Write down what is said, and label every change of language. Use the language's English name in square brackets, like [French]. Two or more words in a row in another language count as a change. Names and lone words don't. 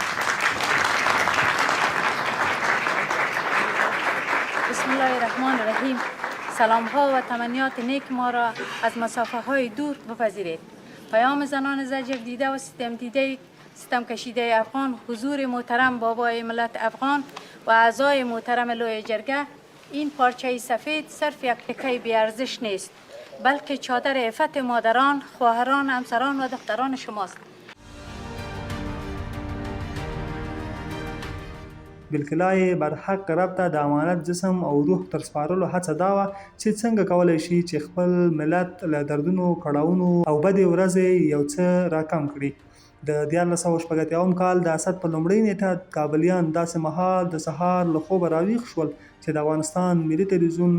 [Arabic] بسم الله الرحمن الرحیم. [Persian] سلام ها و تمنیات نیک ما را از مسافه های دور بپذیرید. پیام زنان زجر دیده و ستم دیده ستم کشیده افغان، حضور محترم بابای ملت افغان و اعضای محترم لوی جرگه، این پارچه سفید صرف یک تکه بیارزش نیست بلکه چادر عفت مادران، خواهران، همسران و دختران شماست. [Pashto] بالکلای برحق رب ته د امانت جسم او روح تر سپارلو هڅه دا وه چې څنګه کولی شي چې خپل ملت له دردونو، کړاوونو او بدې ورځې یو څه راکم کړي. د 1980 کال د اسد په لومړۍ نیټه کابلیان داسې مهال د سهار له خوبه راویښ شول چې د افغانستان ملي تلویزیون